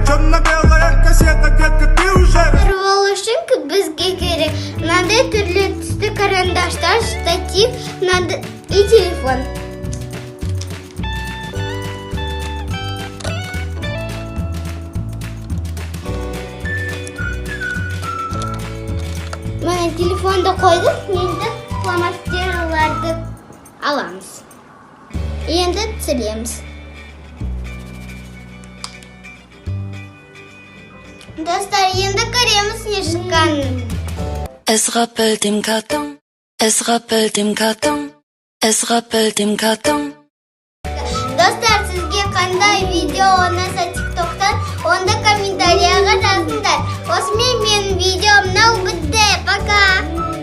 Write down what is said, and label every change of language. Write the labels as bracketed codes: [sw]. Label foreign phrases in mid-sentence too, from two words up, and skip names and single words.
[ru] Черно-белая кассета, детка, ты уже... [kk] Ол үшін бізге керек. Мынандай түрлі түсті карандаштар, штатив, и телефон. Мына телефонды қойдық, енді фломастерларды аламыз. Енді түсіреміз. Достар, енді көреміз не шыққанын. [de] Es rappelt im Karton, es rappelt im Karton, es rappelt im Karton. [kk] Достар, сізге қандай видео ұнаса тиктоктан, онда комментарияға жазыңдар. Осымен менің видеом мынау бітті. Пока!